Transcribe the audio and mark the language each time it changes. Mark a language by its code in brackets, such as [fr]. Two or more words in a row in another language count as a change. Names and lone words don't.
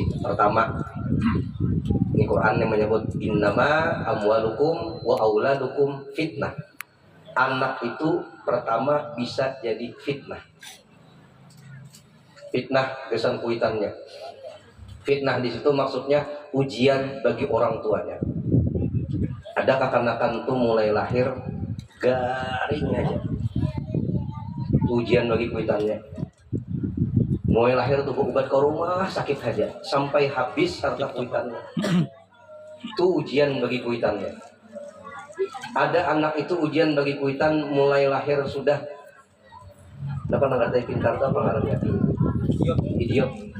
[id] Pertama, ini Quran yang menyebut [ar] إنما أموالكم وأولادكم فتنة. [id] Anak itu pertama bisa jadi fitnah. Fitnah [bjn] kesan kuitannya. [id] Fitnah di situ maksudnya ujian bagi orang tuanya. [bjn] Ada kekanakan tuh mulai lahir garing aja. Ujian bagi kuitannya. Mulai lahir tuh obat ke rumah sakit aja sampai habis harta kuitannya. Itu ujian bagi kuitannya. Ada anak itu ujian bagi kuitan mulai lahir sudah apa nggak pintar apa ngarangnya idiot.